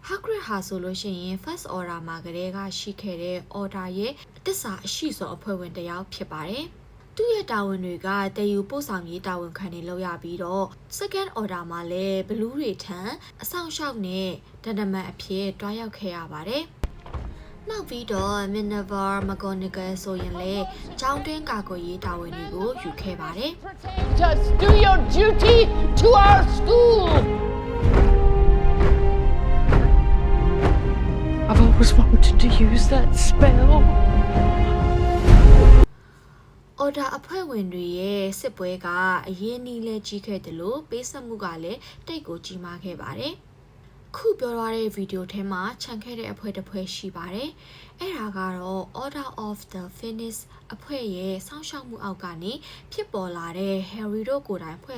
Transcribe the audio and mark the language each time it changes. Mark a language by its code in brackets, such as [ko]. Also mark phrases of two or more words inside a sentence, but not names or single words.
[my] Hagrid ဟာဆိုလို့ရှိရင် First Order မှာကတည်းကရှိခဲ့တဲ့ Order ရဲ့အသစ္စာအရှိဆုံးအဖွဲ့ဝင်တစ်ယောက်ဖြစ်ပါတယ်။သူ့ရဲ့တာဝန်တွေကတည်ယူပို့ဆောင်ရေးတာဝန်ခံတွေလုပ်ရပြီးတော့ Second Order မှာလည်းဘလူးတွေထံအဆောင်ရှောက်နဲ့တန်တမန်အဖြစ်တွားရောက်ခဲ့ရပါတယ်။နောက်ပြီးတော့ Minerva McGonagall ဆိုရင်လည်းကျောင်းတွင်းကာကွယ်ရေးတာဝန်တွေကိုယူခဲ့ပါတယ်။ [en] Just do your duty to our school! I've always wanted to use that spell. [my] Order အဖွဲ့ဝင်တွေရဲ့စစ်ပွဲကအရေးနီးလဲကြီးခဲ့တယ်လို့ပေးဆက်မှုကလည်းတိတ်ကိုကြီးမားခဲ့ပါတယ်။ခုပြောရတဲ့ဗီဒီယိုထဲမှာခြံခဲ့တဲ့ အဖွဲ့တစ်ဖွဲ့ရှိပါတယ်။အဲ့ဒါကတော့ Order of the Phoenix အဖွဲ့ရဲ့စောင့်ရှောက်မှုအောက်ကနေဖြစ်ပေါ်လာတဲ့ Harry တို့ကိုယ်တိုင်ဖွဲ့